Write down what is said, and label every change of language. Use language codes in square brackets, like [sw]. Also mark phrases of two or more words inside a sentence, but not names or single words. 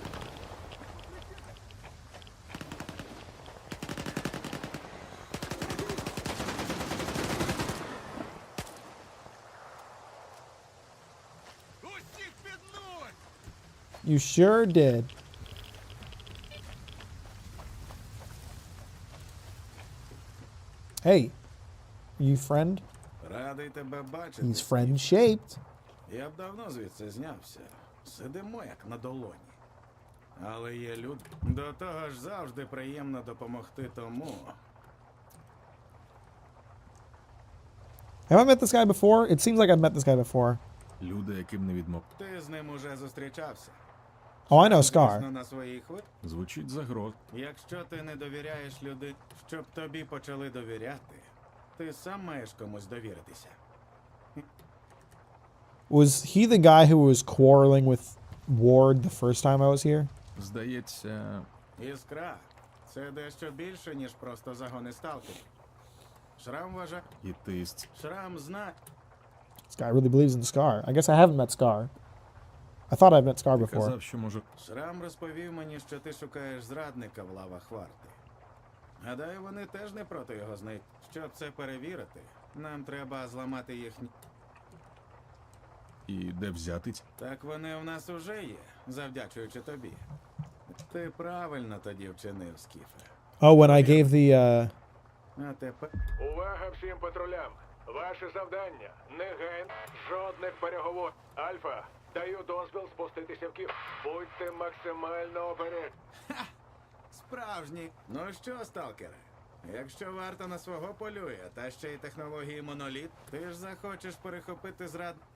[en] You sure did. Hey, you friend? [uk] Радий тебе бачити. [en] He's friend shaped. [uk] Я б давно звідси знявся. Сидимо як на долоні. Але є люди. До того ж завжди приємно допомогти тому. [en] Have I met this guy before? It seems like I've met this guy before. [uk] Люди, яким не відмов. Ти з ним уже зустрічався. [en] Oh, I know S.T.A.L.K.E.R. [uk] На своїй хвилі. Звучить загроз. Якщо ти не довіряєш людині, щоб тобі почали довіряти, ти сам маєш комусь довіритися. [en] Was he the guy who was quarreling with Ward the first time I was here? [uk] Здається... Іскра. Це дещо більше, ніж просто загони сталкерів. Шрам вважає... І ти... Шрам знає... [en] This guy really believes in S.T.A.L.K.E.R. I guess I haven't met S.T.A.L.K.E.R. I thought I'd met S.T.A.L.K.E.R. before. [uk] Казав, що може... Шрам розповів мені, що ти шукаєш зрадника в лавах варти. Гадаю, вони теж не проти його знайти. Щоб це перевірити, нам треба зламати їхні... І де взяти? Так вони в нас уже є, завдячуючи тобі. Ти правильно тоді вчинив, Скіфе. [en] Oh, when I gave the, [uk] А тепер... Увага всім патрулям! Ваше завдання – негайно, жодних переговорів. Альфа, даю дозвіл спуститися в Київ. Будьте максимально обережні. Справжній. Ну що, сталкери? Якщо варта на свого полює, та ще й технології моноліт, ти ж захочеш перехопити зрад...